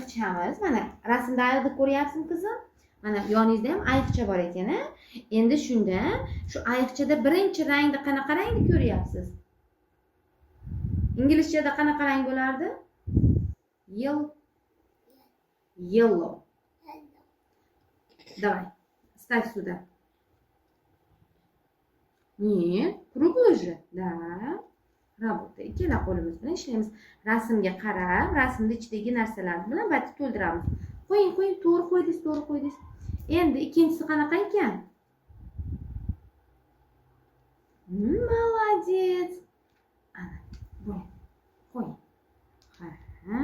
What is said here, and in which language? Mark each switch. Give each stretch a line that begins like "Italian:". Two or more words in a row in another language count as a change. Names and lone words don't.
Uzbek: ayiqchamiz. Mana rasmda ayiqni ko'ryapsizmi qizim? Mana yoningizda ham ayiqcha bor ekan, a? Endi shunda shu ayiqchada birinchi rangni qanaqa rangni ko'ryapsiz? Inglizchada qanaqa rang bo'lardi? Yellow.
Russian: Давай, ставь сюда. Нет, круглый же. Да. Работа.
Uzbek: Ikkala qo'limiz bilan ishlaymiz. Rasmga qarab, rasmda ichidagi narsalar bilan batni to'ldiramiz. Qo'ying, to'g'ri qo'ydingiz. Endi ikkinchisi qanaqa ekan? Молодец. Ana, qo'ying. Ha.